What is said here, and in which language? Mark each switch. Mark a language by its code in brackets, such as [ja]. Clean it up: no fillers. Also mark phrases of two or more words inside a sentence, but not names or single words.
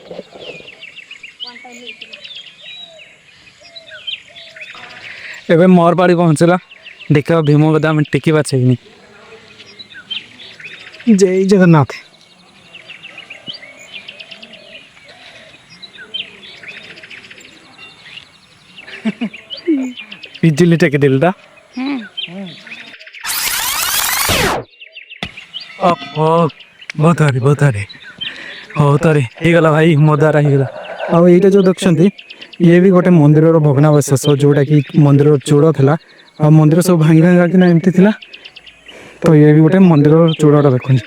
[or] ଏବେ ମୋର ପାଡ଼ି ପହୁଞ୍ଚିଲା ଦେଖା ଭୀମ ଗଦା ମେଁ ଟେକି ବାଛେ କି ଜୟ ଜଗନ୍ନାଥ। ଇଜିଲି ଟେକିଦେଲି ତା ବହୁତ ହଉ ତାରେ ହେଇଗଲା ଭାଇ ମୋ ଦ୍ୱାରା ହେଇଗଲା। ଆଉ ଏଇଟା ଯୋଉ ଦେଖୁଛନ୍ତି ଇଏ ବି ଗୋଟେ ମନ୍ଦିରର ଭଗ୍ନାବଶେଷ ଯୋଉଟା କି ମନ୍ଦିରର ଚୂଳ ଥିଲା ଆଉ ମନ୍ଦିର ସବୁ ଭାଙ୍ଗି ଭାଙ୍ଗିକିନା ଏମିତି ଥିଲା ତ ଇଏ ବି ଗୋଟେ ମନ୍ଦିରର ଚୂଳଟା ଦେଖୁଛି।